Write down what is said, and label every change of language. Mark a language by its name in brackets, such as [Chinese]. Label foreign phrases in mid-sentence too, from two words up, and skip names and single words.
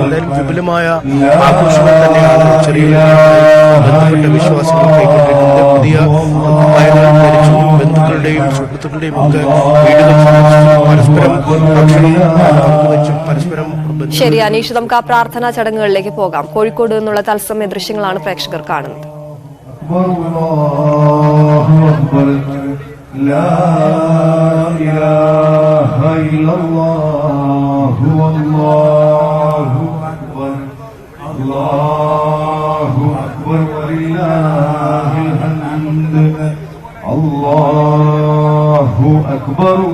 [Malayalam] എന്തായാലും വിപുലമായ ആഘോഷങ്ങൾ തന്നെയാണ് ചെറിയ ബന്ധപ്പെട്ട വിശ്വാസികൾ കൈക്കൊണ്ടിരിക്കുന്നത്. പുതിയ കുപ്പായങ്ങൾ ധരിച്ചു ബന്ധുക്കളുടെയും സുഹൃത്തുക്കളുടെയും ഒക്കെ വീടുകൾ പരസ്പരം ഭക്ഷണം പങ്കുവച്ചും പരസ്പരം. ശരി അനീഷ്, നമുക്ക് ആ പ്രാർത്ഥനാ ചടങ്ങുകളിലേക്ക് പോകാം. കോഴിക്കോട് നിന്നുള്ള തത്സമയ ദൃശ്യങ്ങളാണ് പ്രേക്ഷകർ കാണുന്നത്. [Arabic] لا إله إلا الله والله أكبر الله أكبر ولله الحمد الله أكبر